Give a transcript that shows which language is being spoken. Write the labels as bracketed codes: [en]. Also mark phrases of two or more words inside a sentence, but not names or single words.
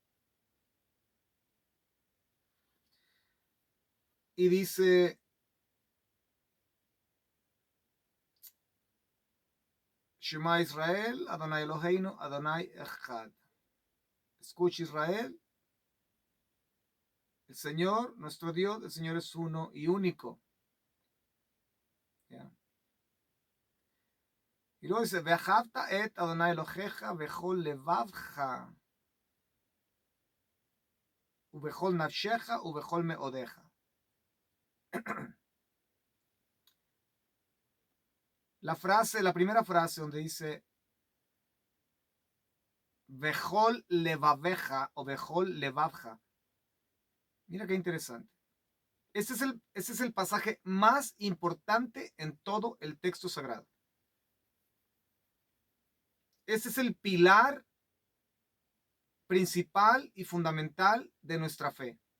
[es] Y dice, [he] שמע ישראל אדוני אלוהינו אדוני אחד. [es] Escucha Israel, el Señor, nuestro Dios, el Señor es uno y único. ¿Ya? Y luego dice, [he] ואהבת את אדוני אלוהיך בכל לבבך ובכל נפשך ובכל מאדך. [es] La primera frase donde dice [he] בכל לבבך [es] o [he] בכל לבבך. [es] Mira qué interesante. Este es el pasaje más importante en todo el texto sagrado. Este es el pilar principal y fundamental de nuestra fe.